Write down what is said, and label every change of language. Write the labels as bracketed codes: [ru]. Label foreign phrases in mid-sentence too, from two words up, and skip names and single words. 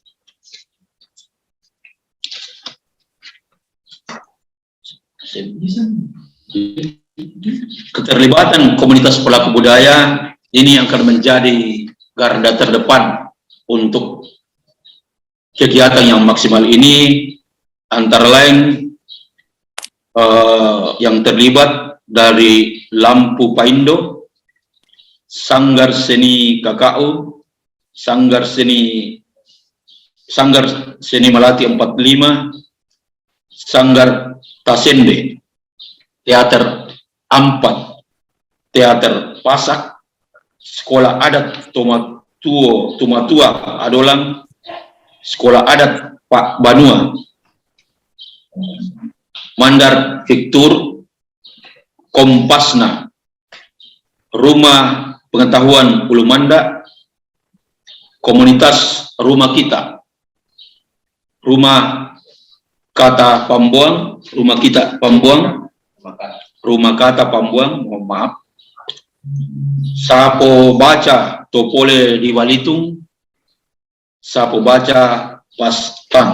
[id] Keterlibatan komunitas pelaku budaya ini akan menjadi garda terdepan untuk kegiatan yang maksimal ini, antara lain yang terlibat dari Lampu Paindo, Sanggar Seni KKU, Sanggar Seni Melati 45, Sanggar Tasende, Teater Ampat, Teater Pasak, Sekolah Adat Tumatua Adolang, Sekolah Adat Pak Banua, Mandar Fiktur, Kompasna, Rumah Pengetahuan Ulu Manda, Komunitas Rumah Kita, Rumah Kata Pambuang, Rumah Kita Pambuang, Rumah Kata Pambuang, mohon maaf, Sapo Baca Topole di Walitung, Sapo Baca Pastang.